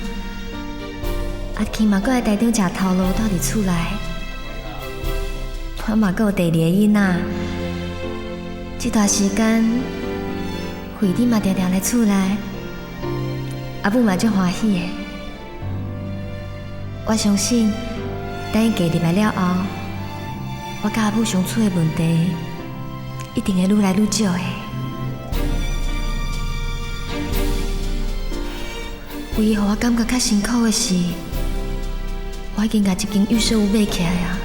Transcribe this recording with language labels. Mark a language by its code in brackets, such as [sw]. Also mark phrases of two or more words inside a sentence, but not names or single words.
[nan] 阿琪嘛，搁来台中食头路，倒伫厝内。我嘛，搁有第2个囡仔。这段时间，慧弟嘛常常来厝内，阿母嘛足欢喜的。我相信，等伊嫁入来了后，我甲阿母相处的问题，一定会愈来愈少的。唯一让我感觉较辛苦的是，我已经甲一间预售屋买起来啊。